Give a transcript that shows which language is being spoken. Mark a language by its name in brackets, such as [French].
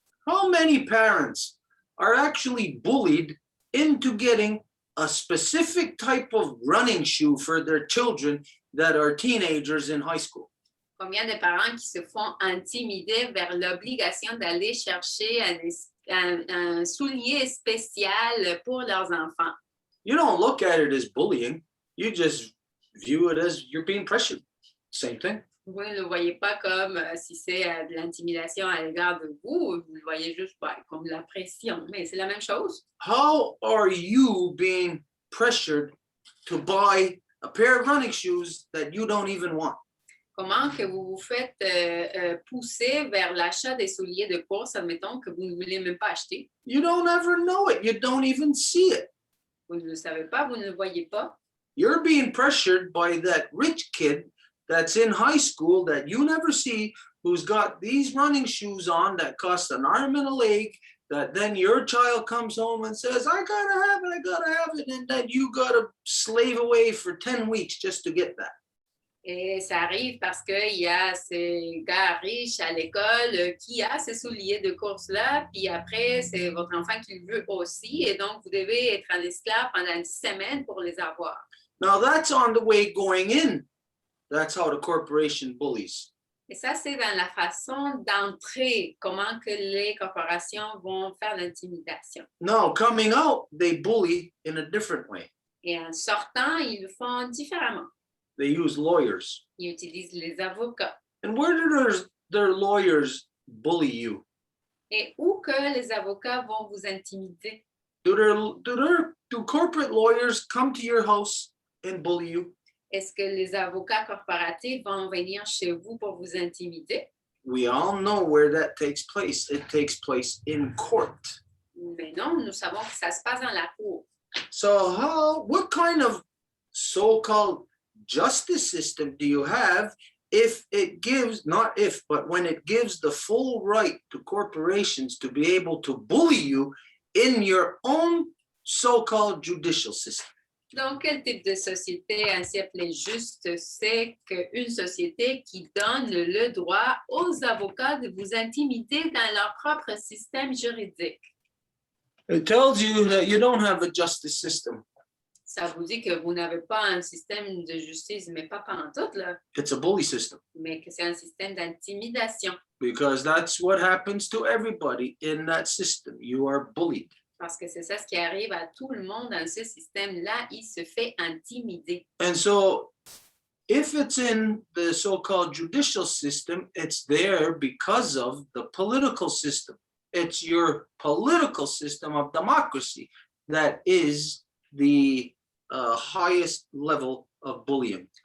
[English] How many parents are actually bullied into getting a specific type of running shoe for their children that are teenagers in high school? [French] Combien de parents qui se font intimider vers l'obligation d'aller chercher un soulier spécial pour leurs enfants? [English] You don't look at it as bullying. You just view it as you're being pressured. Same thing. [French] Vous ne le voyez pas comme si c'est de l'intimidation à l'égard de vous. Vous le voyez juste comme de la pression, mais c'est la même chose. [English] How are you being pressured to buy a pair of running shoes that you don't even want? [French] Comment que vous vous faites pousser vers l'achat des souliers de course, admettons, que vous ne voulez même pas acheter? [English] You don't ever know it. You don't even see it. [French] Vous ne le savez pas, vous ne le voyez pas. [English] You're being pressured by that rich kid that's in high school that you never see, who's got these running shoes on that cost an arm and a leg, that then your child comes home and says, I gotta have it, and that you gotta slave away for 10 weeks just to get that. [French] Et ça arrive parce qu'il y a ces gars riches à l'école qui a ces souliers de course-là, puis après, c'est votre enfant qui le veut aussi, et donc vous devez être un esclave pendant 10 semaines pour les avoir. [English] Now that's on the way going in. That's how the corporation bullies. [French] Et ça, c'est dans la façon d'entrer, comment que les corporations vont faire l'intimidation. [English] Now, coming out, they bully in a different way. [French] Et en sortant, ils le font différemment. [English] They use lawyers. [French] Ils utilisent les avocats. [English] And where do their lawyers bully you? [French] Et où que les avocats vont vous intimider? [English] Do corporate lawyers come to your house and bully you? [French] Est-ce que les avocats corporatifs vont venir chez vous pour vous intimider? [English] We all know where that takes place. It takes place in court. [French] Mais non, nous savons que ça se passe dans la cour. [English] So what kind of so-called justice system do you have if it gives, not if, but when it gives the full right to corporations to be able to bully you in your own so-called judicial system? [French] Donc, quel type de société ainsi appelée juste, c'est qu'une société qui donne le droit aux avocats de vous intimider dans leur propre système juridique? [English] It tells you that you don't have a justice system. [French] Ça vous dit que vous n'avez pas un système de justice, mais pas pantoute, là, [English] It's a bully system, [French] mais que c'est un système d'intimidation. [English] because that's what happens to everybody in that system. You are bullied. [French] Parce que c'est ça ce qui arrive à tout le monde dans ce système-là, il se fait intimider. [English] And so if it's in the so-called judicial system, it's there because of the political system. It's your political system of democracy that is the highest level of bullying.